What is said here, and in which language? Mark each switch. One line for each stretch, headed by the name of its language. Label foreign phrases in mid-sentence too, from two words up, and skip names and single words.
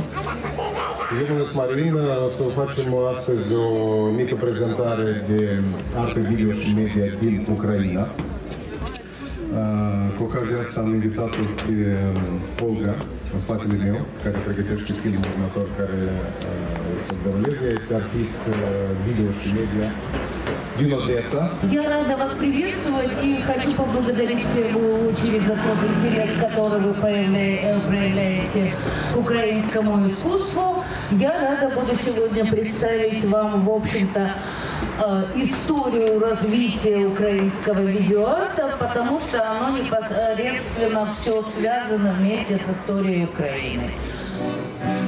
Romanian: Eu mă numesc Marin, o să facem astăzi o mică prezentare de artă video și media din Ucraina. Cu ocazia asta am invitat-o pe Olga, în spatele meu, care pregătește filmul următor care să deruleze. Este artist video și media din Odessa.
Russian: Я рада вас приветствовать и хочу поблагодарить в первую очередь за тот интерес, который вы проявляете к украинскому искусству. Я рада буду сегодня представить вам, в общем-то, историю развития украинского видеоарта, потому что оно непосредственно все связано вместе с историей Украины.